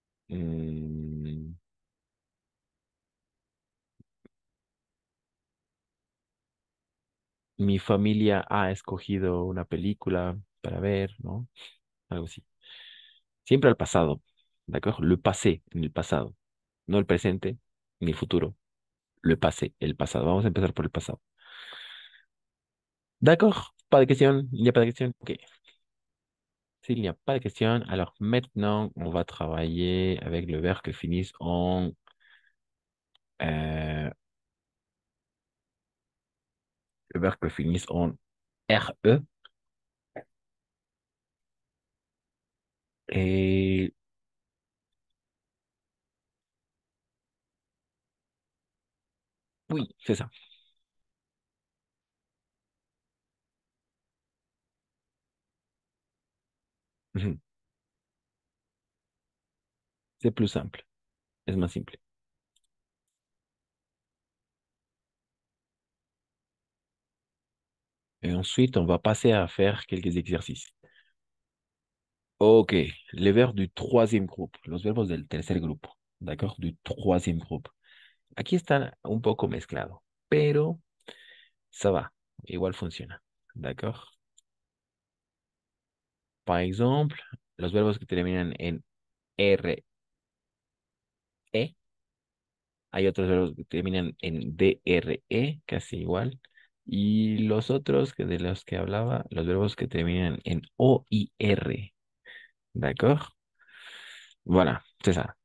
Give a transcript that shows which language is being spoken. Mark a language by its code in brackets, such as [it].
[es] Mm, mi familia ha escogido una película para ver, ¿no? Algo así. Siempre al pasado, ¿de acuerdo? [fr] Le passé, [es] en el pasado. No el presente ni el futuro. [fr] Le passé, [es] el pasado. Vamos a empezar por el pasado. [fr] D'accord? Pas de question? Il n'y a pas de question? Ok. S'il n'y a pas de question, alors maintenant, on va travailler avec le verbe que finissent en euh, le verbe que finissent en RE. Et oui, c'est ça. Mhm. C'est plus simple. [es] Es más simple. [fr] Et ensuite, on va passer à faire quelques exercices. Ok, les verbes du troisième groupe, [es] los verbos del tercer grupo, [fr] d'accord? Du troisième groupe. [es] Aquí están un poco mezclado, pero [fr] ça va, [es] igual funciona, d'accord? [fr] Par exemple, [es] los verbos que terminan en R, E, hay otros verbos que terminan en DRE, casi igual, y los otros que de los que hablaba, los verbos que terminan en O y R, d'accord? [fr] Voilà, c'est ça.